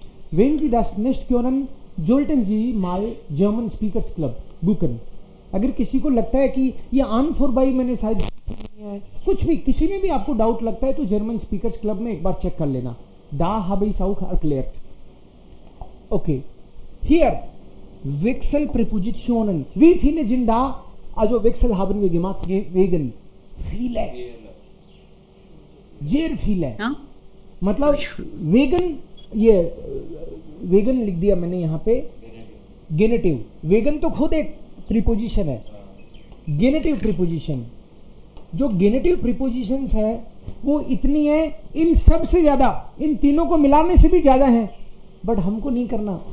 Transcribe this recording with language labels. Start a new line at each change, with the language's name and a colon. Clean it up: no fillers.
German: Wenn Sie das nicht können, sollten Sie mal German Speakers Club बुकन.
Hindi: अगर किसी को लगता है कि ये आन फॉर बाई मैंने शायद कुछ भी किसी में भी आपको डाउट लगता है तो जर्मन स्पीकर्स क्लब में एक बार चेक कर लेना.
German: Da habe ich auch erklärt. Okay. Hier Wechselpräpositionen. Wie viele sind da? Also Wechsel haben wir gemacht wegen viele. Sehr viele. हाँ?
Hindi: मतलब वेगन ये वेगन लिख दिया मैंने यहाँ पे गेनेटिव. वेगन तो खुद एक प्रीपोजिशन है. गेनेटिव प्रीपोजिशन जो गेनेटिव प्रीपोजिशंस है वो इतनी है, इन सब से ज्यादा, इन तीनों को मिलाने से भी ज्यादा है, बट हमको नहीं करना.